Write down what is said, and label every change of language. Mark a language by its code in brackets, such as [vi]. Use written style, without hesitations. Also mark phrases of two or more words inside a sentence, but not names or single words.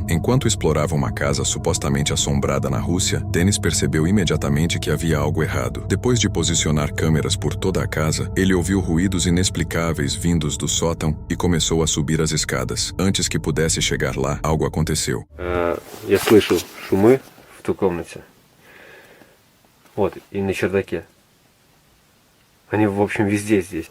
[pt] Enquanto explorava uma casa supostamente assombrada na Rússia, Dennis percebeu imediatamente que havia algo errado. Depois de posicionar câmeras por toda a casa, ele ouviu ruídos inexplicáveis vindos do sótão e começou a subir as escadas. Antes que pudesse chegar lá, algo aconteceu. [ru] Я слышу шумы в той комнате. Вот, и на чердаке. Они, в общем, везде здесь.